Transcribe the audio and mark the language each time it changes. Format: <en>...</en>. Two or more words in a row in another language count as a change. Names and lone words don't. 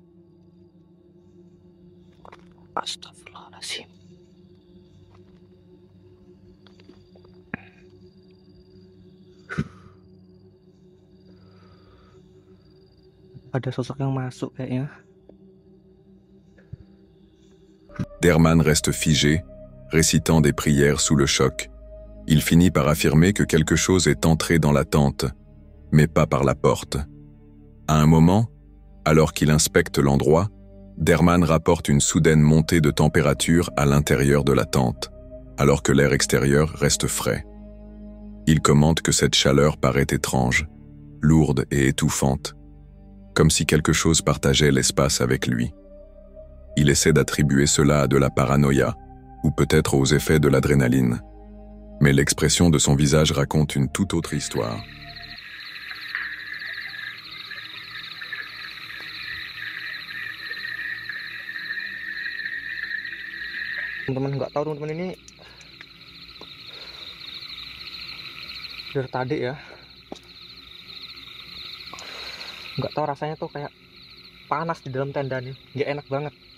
<id>Astagfirullahaladzim. Ada sosok yang masuk kayaknya.</id> <fr>Derman reste figé, récitant des prières sous le choc. Il finit par affirmer que quelque chose est entré dans la tente, mais pas par la porte. À un moment, alors qu'il inspecte l'endroit, Derman rapporte une soudaine montée de température à l'intérieur de la tente, alors que l'air extérieur reste frais. Il commente que cette chaleur paraît étrange, lourde et étouffante, comme si quelque chose partageait l'espace avec lui. Il essaie d'attribuer cela à de la paranoïa, ou peut-être aux effets de l'adrénaline. Mais l'expression de son visage raconte une toute autre histoire.</fr> <id>Teman-teman nggak tahu teman-teman ini dari tadi ya, nggak tahu rasanya tuh kayak panas di dalam tenda nih, nggak enak banget.</id>